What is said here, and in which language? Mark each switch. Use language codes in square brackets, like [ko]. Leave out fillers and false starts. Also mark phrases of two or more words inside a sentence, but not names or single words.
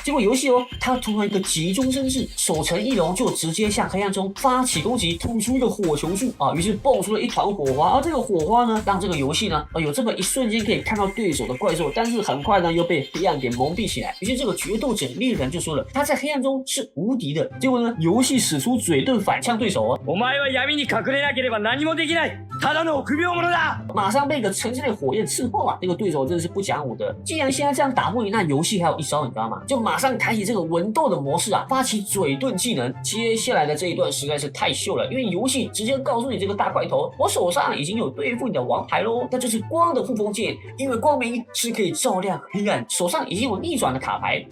[zh] 结果游戏他突然一个急中生智，守城翼龙就直接向黑暗中发起攻击，吐出一个火球术于是蹦出了一团火花，这个火花呢，让这个游戏呢有这么一瞬间可以看到对手的怪兽，但是很快呢又被黑暗给蒙蔽起来。于是这个决斗者猎人就说了，他在黑暗中是无敌的。结果呢，游戏使出嘴遁反呛对手 [ja] お前は闇に隠れなければ何もできない。ただの臆病者だ。 [zh] 马上被一个城市内火焰刺破这个对手真的是不讲武德。既然现在这样打不赢，那游戏还有一招，你知道吗？就马上开启这个文斗的模式发起嘴遁技能。接下来的这一段实在是太秀了，因为游戏直接告诉你这个大块头，我手上已经有对付你的王牌咯，那就是光的护风剑，因为光明是可以照亮黑暗，手上已经有逆转的卡牌。